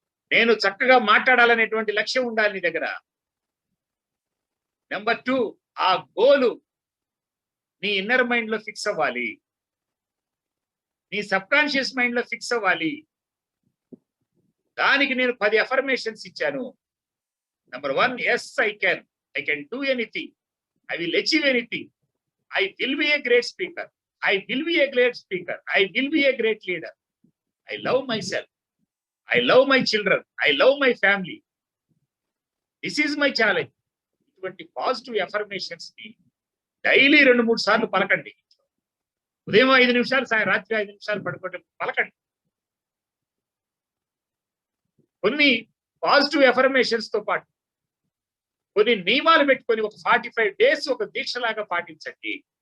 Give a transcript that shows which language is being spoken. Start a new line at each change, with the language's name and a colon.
Telugu: నేను చక్కగా మాట్లాడాలనేటువంటి లక్ష్యం ఉండాలి నీ దగ్గర. నెంబర్ 2, ఆ గోలు నీ ఇన్నర్ మైండ్ లో ఫిక్స్ అవ్వాలి, నీ సబ్ కాన్షియస్ మైండ్ లో ఫిక్స్ అవ్వాలి. దానికి నేను 10 అఫర్మేషన్స్ ఇచ్చాను.
English: Number 1, yes, I can do anything, I will achieve anything, I will be a great speaker, I will be a great speaker, I will be a great leader, I love myself, I love my children, I love my family, this is my challenge.
Telugu: ఇటువంటి positive affirmations ని daily 2-3 సార్లు పలకండి. ఉదయం 5 నిమిషాలు, రాత్రి 5 నిమిషాలు పడుకోండి, పలకండి. కొన్ని పాజిటివ్ అఫర్మేషన్స్ తో పాటు కొన్ని నియమాలు పెట్టుకొని ఒక 45 డేస్ ఒక దీక్షలాగా పాటించండి.